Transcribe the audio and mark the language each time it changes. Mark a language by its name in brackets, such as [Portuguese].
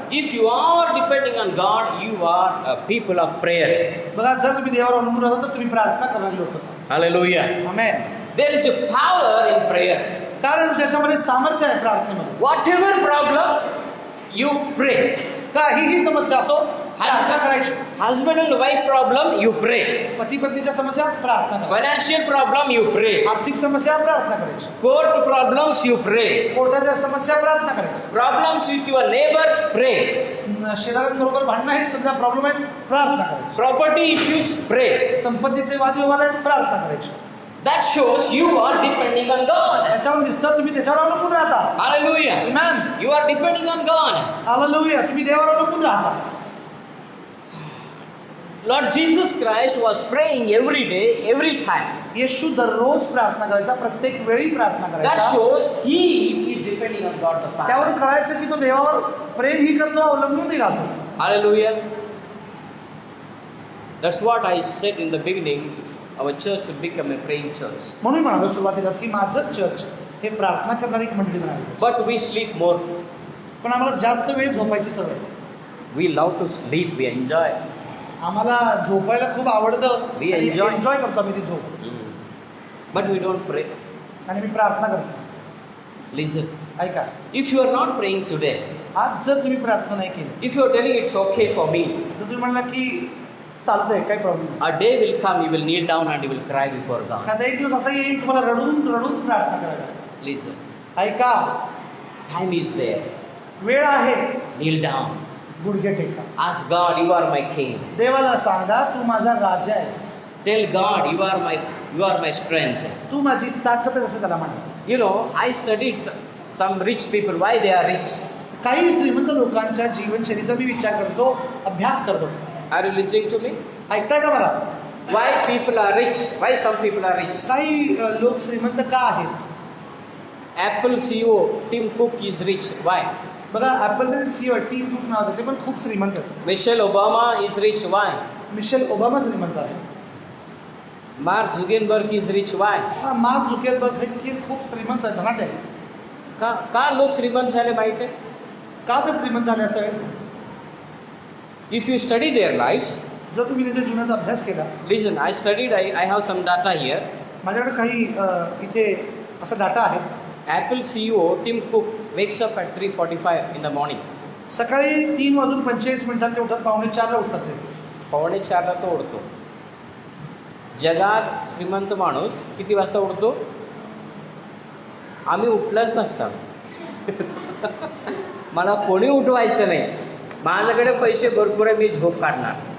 [English] if you are depending on God, you are a people of prayer. [Marathi] बघा, जर तुम्ही देवावर अवलंबून राहता तर तुम्ही प्रार्थना करणारे लोक होता. [English] Hallelujah. [Marathi] Amen. [English] There is a power in prayer. [Marathi] कारण त्याच्यामध्ये सामर्थ्य आहे प्रार्थनेमध्ये. [English] Whatever problem, you pray. [Marathi] काहीही समस्या असो, प्रार्थना करायची. [English] Husband and wife problem, you pray. [Marathi] पती पत्नीच्या समस्या, प्रार्थना करायची. [English] Financial problem, you pray. [Marathi] आर्थिक समस्या, प्रार्थना करायची. [English] Court problems, you pray. [Marathi] कोर्टाच्या समस्या, प्रार्थना करायची. [English] Problems with your neighbor, pray. [Marathi] शेजाऱ्यांबरोबर भांडणं आहेत, समजा प्रॉब्लेम आहे, प्रार्थना करायची. [English] Property issues, pray. [Marathi] संपत्तीचे वादविवाद आहेत, प्रार्थना करायची. [English] That shows you are depending on God. [Marathi] त्याच्यावर दिसतं तुम्ही त्याच्यावर अवलंबून राहता. [English] Hallelujah. Amen. You are depending on God. [Marathi] Hallelujah, तुम्ही देवावर अवलंबून राहता. [English] Lord Jesus Christ was praying every day, every time. [Marathi] येशू दररोज प्रार्थना करायचा, प्रत्येक वेळी प्रार्थना [English] That [Marathi] करायचा. [English] shows he is depending on God the Father. [Marathi] त्यावर कळायचं की तो देवावर प्रेमही करतो, अवलंबूनही राहतो. [English] Hallelujah. That's what I said in the beginning. Our church should become a praying church. [Marathi] म्हणून म्हणालो सुरुवातीलाच की माझं चर्च हे प्रार्थना करणारी एक मंडळी म्हणाली. [English] But we sleep more. [Marathi] पण आम्हाला जास्त वेळ झोपायची सवय. [English] We love to sleep. We enjoy. आम्हाला झोपायला खूप आवडतं. We enjoy. [Marathi] एन्जॉय करतो आम्ही ती झोप. [English] But we don't pray. [Marathi] आणि मी प्रार्थना करतो. [English] Listen. [Marathi] ऐका, [English] If you are not praying today, [Marathi] आज जर तुम्ही प्रार्थना नाही केली, [English] if you are telling it's okay for me, [Marathi] तर तुम्ही म्हणला की चालतंय, काही प्रॉब्लेम नाही. [English] a day will come, you will kneel down and you will cry before God. [Marathi] आता एक दिवस असा येईल तुम्हाला रडून रडून प्रार्थना करायला लागेल. [English] Listen. [Marathi] ऐका, [English] Time is there. [Marathi] वेळ आहे, [English] Kneel down. [Marathi] गुडघे टेका. [English] Ask God, you are my king. [Marathi] देवाला सांगा तू माझा राजा आहेस. [English] Tell God, you are my strength. [Marathi] तू माझी ताकद आहे, असं त्याला म्हणा. [English] You know, I studied some rich people. Why they are rich? [Marathi] काही श्रीमंत लोकांच्या जीवनशैलीचा मी विचार करतो, अभ्यास करतो. [English] Are you listening to me? [Marathi] ऐकताय का मला? [English] Why people are rich? Why some people are rich? [Marathi] काही लोक श्रीमंत का आहेत? [English] Apple CEO Tim Cook is rich. Why? [Marathi] बघा, ॲपलचे CEO टीम कुक नाव आहे, ते पण खूप श्रीमंत आहेत. [English] Michelle Obama is rich. Why? [Marathi] Michelle Obama श्रीमंत आहे. [English] Mark Zuckerberg is rich. Why? [Marathi] हा, मार्क झुकेरबर्ग हे खूप श्रीमंत आहे, धनाढ्य आहे. का लोक श्रीमंत झाले माहिती आहे? का ते श्रीमंत झाले असावे? [English] If you study their lives, [Marathi] जर तुम्ही त्यांच्या जीवनाचा अभ्यास केला, [English] listen, I studied, I have some data here. [Marathi] माझ्याकडे काही इथे असा डाटा आहे. [English] Apple CEO Tim Cook wakes up at 3:45 in the morning. [Marathi] सकाळी 3:45 ते उठतात, 3:45ला उठतात ते. 3:45ला तो उठतो. जगात श्रीमंत माणूस किती वाजता उठतो? आम्ही उठलाच नसता. मला कोणी उठवायचं नाही, माझ्याकडे पैसे भरपूर आहे, मी झोप काढणार.